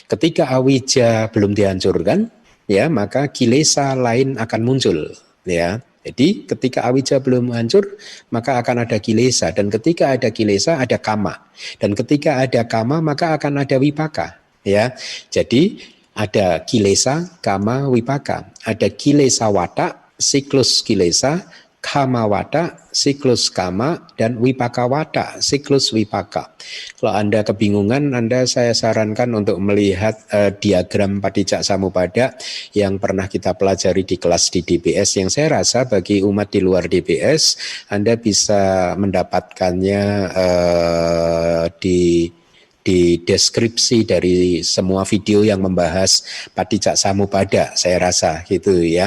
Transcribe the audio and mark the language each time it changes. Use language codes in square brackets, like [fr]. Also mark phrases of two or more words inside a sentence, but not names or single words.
[id] Ketika awija belum dihancurkan, ya maka kilesa lain akan muncul, ya. Jadi ketika awija belum hancur, maka akan ada kilesa, dan ketika ada kilesa ada kama, dan ketika ada kama maka akan ada wipaka, ya. Jadi ada kilesa, kama, wipaka. Ada [pi] kilesa watak, [id] siklus kilesa, [pi] kama watak, [id] siklus kama, dan [pi] wipaka watak, [id] siklus wipaka. Kalau Anda kebingungan, saya sarankan untuk melihat diagram Paticca Samuppada yang pernah kita pelajari di kelas di DBS, yang saya rasa bagi umat di luar DBS Anda bisa mendapatkannya di deskripsi dari semua video yang membahas Paticca Samuppada, saya rasa gitu ya.